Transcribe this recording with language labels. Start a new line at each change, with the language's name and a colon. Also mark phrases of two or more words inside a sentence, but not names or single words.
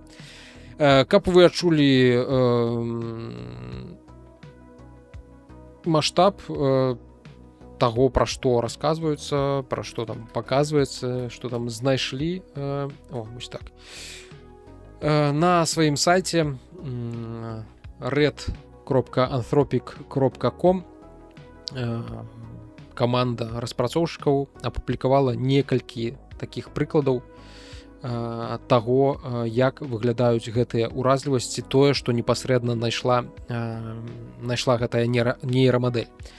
Belarusian: Каб вы адчулі маштаб таго, пра што расказваюцца, пра што там паказваецца, што там знайшлі, вось так. На сваім сайце red.anthropic.com каманда распрацоўшчыкаў апублікавала некалькі такіх прыкладаў таго, як выглядаюць гэтыя ўразлівасці, тое, што непасрэдна знайшла гэтая нейрамадэль.